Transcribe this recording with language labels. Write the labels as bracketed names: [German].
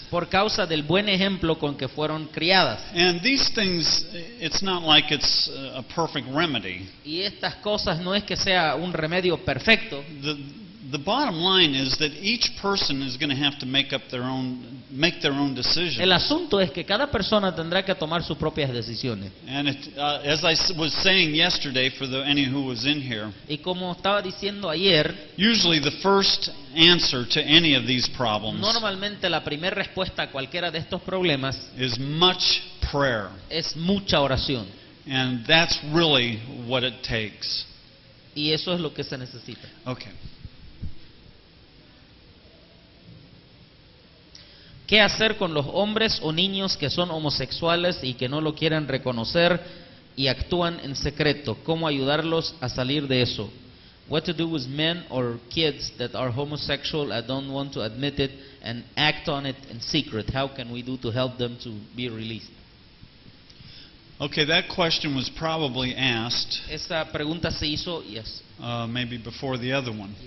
[Spanish] Por causa del buen ejemplo con que fueron criadas. [English] And these things, it's not like it's a perfect remedy. [Spanish] Y estas cosas no es que sea un remedio perfecto. [English] The bottom line is that each person is going to have to make up their own make their own decisions. [Spanish] El asunto es que cada persona tendrá que tomar sus propias decisiones. [English] And as I was saying yesterday, for any who was in here, [Spanish] Y como estaba diciendo ayer, [English] usually the first answer to any of these problems [Spanish] normalmente la primera respuesta a cualquiera de estos problemas [English] is much prayer. [Spanish] es mucha oración. [English] And that's really what it takes. [Spanish] Y eso es lo que se necesita. [English] Okay. [Spanish] ¿Qué hacer con los hombres o niños que son homosexuales y que no lo quieren reconocer y actúan en secreto? ¿Cómo ayudarlos a salir de eso? [English] What to do with men or kids that are homosexual and don't want to admit it and act on it in secret? How can we do to help them to be released? Okay, that question was probably asked [Spanish] Esa pregunta se hizo [English] maybe before the other one.